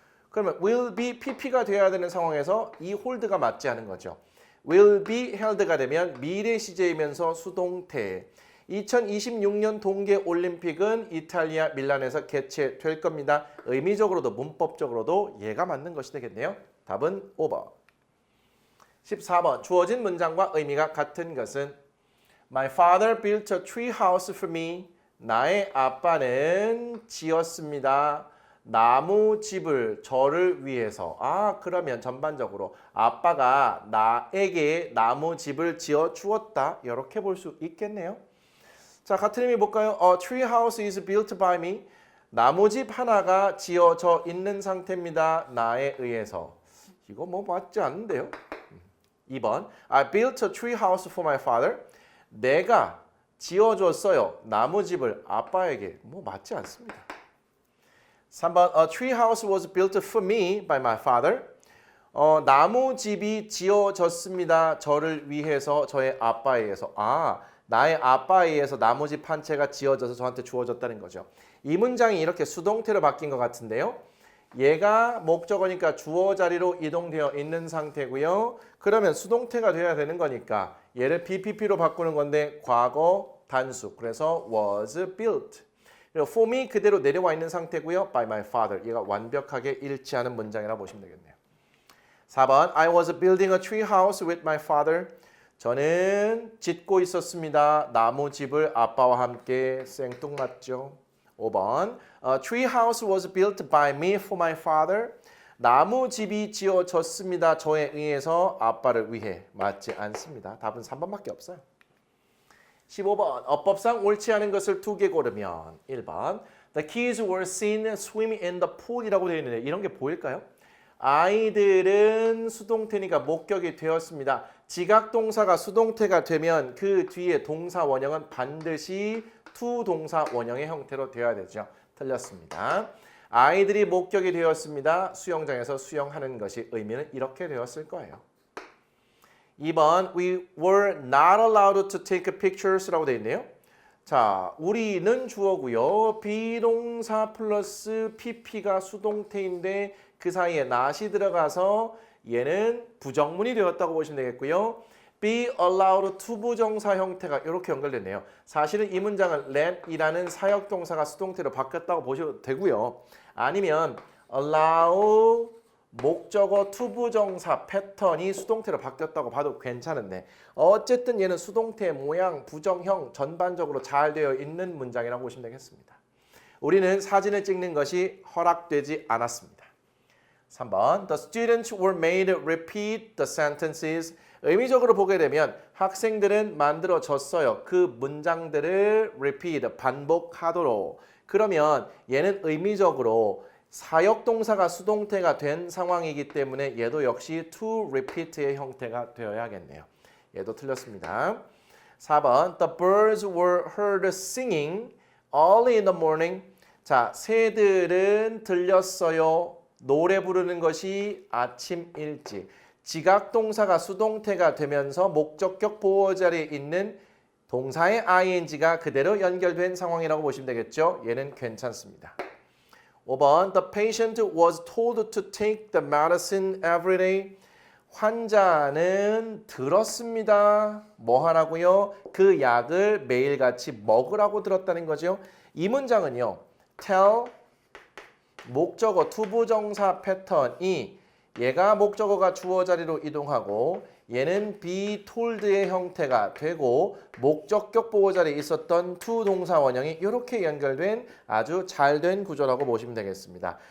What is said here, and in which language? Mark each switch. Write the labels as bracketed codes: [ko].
[ko] 그러면 [en] will be pp [ko] 가 되어야 되는 상황에서 이 hold가 맞지 않은 거죠. [en] will be held [ko] 가 되면 미래 시제이면서 수동태. 2026년 동계올림픽은 이탈리아 밀란에서 개최될 겁니다. 의미적으로도 문법적으로도 얘가 맞는 것이 되겠네요. 답은 5번. 14번. 주어진 문장과 의미가 같은 것은 [en] My father built a tree house for me. [ko] 나의 아빠는 지었습니다. 나무 집을 저를 위해서. 그러면 전반적으로 아빠가 나에게 나무 집을 지어 주었다. 이렇게 볼 수 있겠네요. 자, 같은 의미 볼까요? [en] A tree house is built by me. [ko] 나무집 하나가 지어져 있는 상태입니다. 나에 의해서. 이거 맞지 않는데요? 2번. [en] I built a tree house for my father. [ko] 내가 지어줬어요. 나무집을 아빠에게. 맞지 않습니다. 3번. [en] A tree house was built for me by my father. [ko] 나무집이 지어졌습니다. 저를 위해서, 저의 아빠에 의해서. 나의 아빠에 의해서 나무집 한 채가 지어져서 저한테 주어졌다는 거죠. 이 문장이 이렇게 수동태로 바뀐 것 같은데요. 얘가 목적어니까 주어 자리로 이동되어 있는 상태고요. 그러면 수동태가 돼야 되는 거니까 얘를 BPP로 바꾸는 건데 과거 단수. 그래서 [en] was built. [ko] 그리고 [en] for me [ko] 그대로 내려와 있는 상태고요. [en] by my father. [ko] 얘가 완벽하게 일치하는 문장이라고 보시면 되겠네요. 4번. [en] I was building a tree house with my father. [ko] 저는 짓고 있었습니다. 나무집을 아빠와 함께. 생뚱맞죠. 5번. [en] A tree house was built by me for my father. [ko] 나무집이 지어졌습니다. 저에 의해서 아빠를 위해. 맞지 않습니다. 답은 3번밖에 없어요. 15번. 어법상 옳지 않은 것을 2개 고르면 1번. [en] The kids were seen swimming in the pool이라고 [ko] 되어 있는데 이런 게 보일까요? 아이들은 수동태니까 목격이 되었습니다. 지각동사가 수동태가 되면 그 뒤에 동사 원형은 반드시 to 동사 원형의 형태로 되어야 되죠. 틀렸습니다. 아이들이 목격이 되었습니다. 수영장에서 수영하는 것이 의미는 이렇게 되었을 거예요. [en] 2번 We were not allowed to take pictures라고 [ko] 되어 있네요. 자, 우리는 주어고요. 비동사 플러스 pp가 수동태인데 그 사이에 not이 들어가서 얘는 부정문이 되었다고 보시면 되겠고요. be allowed to 부정사 형태가 이렇게 연결됐네요. 사실은 이 문장은 let이라는 사역동사가 수동태로 바뀌었다고 보셔도 되고요. 아니면 allow 목적어 투부정사 패턴이 수동태로 바뀌었다고 봐도 괜찮은데 어쨌든 얘는 수동태 모양, 부정형 전반적으로 잘 되어 있는 문장이라고 보시면 되겠습니다. 우리는 사진을 찍는 것이 허락되지 않았습니다. [en] 3번 The students were made repeat the sentences. [ko] 의미적으로 보게 되면 학생들은 만들어졌어요. 그 문장들을 repeat, 반복하도록. 그러면 얘는 의미적으로 사역동사가 수동태가 된 상황이기 때문에 얘도 역시 to repeat의 형태가 되어야겠네요. 얘도 틀렸습니다. [en] 4번 The birds were heard singing early in the morning. [ko] 자, 새들은 들렸어요. 노래 부르는 것이 아침 일찍. 지각동사가 수동태가 되면서 목적격 보호 자리에 있는 동사의 ing가 그대로 연결된 상황이라고 보시면 되겠죠. 얘는 괜찮습니다. [en] 5번 The patient was told to take the medicine every day. [ko] 환자는 들었습니다. 뭐 하라고요? 그 약을 매일같이 먹으라고 들었다는 거죠. 이 문장은요. tell 목적어 투부정사 패턴이 얘가 목적어가 주어 자리로 이동하고 얘는 be told의 형태가 되고 목적격 보호 자리에 있었던 to 동사 원형이 이렇게 연결된 아주 잘된 구조라고 보시면 되겠습니다.